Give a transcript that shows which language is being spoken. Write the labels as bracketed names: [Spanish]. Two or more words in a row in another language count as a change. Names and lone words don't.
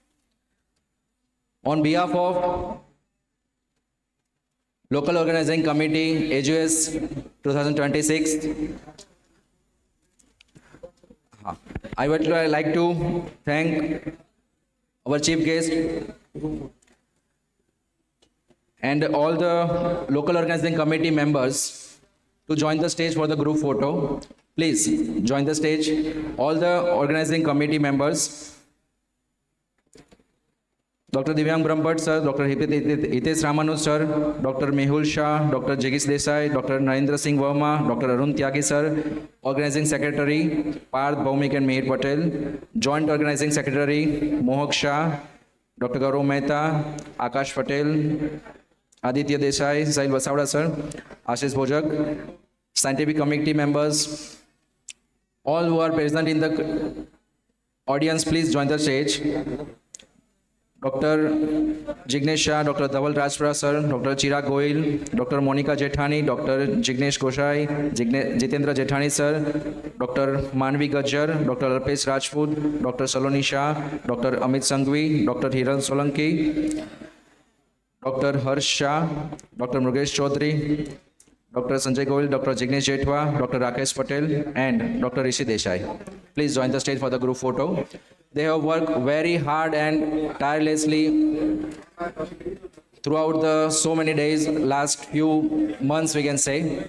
[English] On behalf of Local Organizing Committee, AGS 2026, I would like to thank our chief guest and all the local organizing committee members to join the stage for the group photo. Please join the stage. All the organizing committee members, Dr. Divyang Brahmbhatt sir, Dr. Hitesh Ramanuj sir, Dr. Mehul Shah, Dr. Jagis Desai, Dr. Narendra Singh Verma, Dr. Arun Tyagi sir, Organizing Secretary Parth Bhaumik and Meher Patel, Joint Organizing Secretary Mohak Shah, Dr. Gaurav Mehta, Akash Patel, Aditya Desai, Sahil Vasavda sir, Ashish Bhojak, scientific committee members, all who are present in the audience, please join the stage. Dr. Jignesh Shah, Dr. Dhaval Rajpura sir, Dr. Chirag Goyal, Dr. Monica Jethani, Dr. Jignesh Goshai, Jitendra Jethani sir, Dr. Manvi Gajjar, Dr. Alpesh Rajput, Dr. Saloni Shah, Dr. Amit Sanghvi, Dr. Hiran Solanki, Dr. Harsh Shah, Dr. Mukesh Chaudhary, Dr. Sanjay Goyal, Dr. Jignesh Jethwa, Dr. Rakesh Patel, and Dr. Rishi Desai. Please join the stage for the group photo. They have worked very hard and tirelessly throughout the so many days, last few months we can say.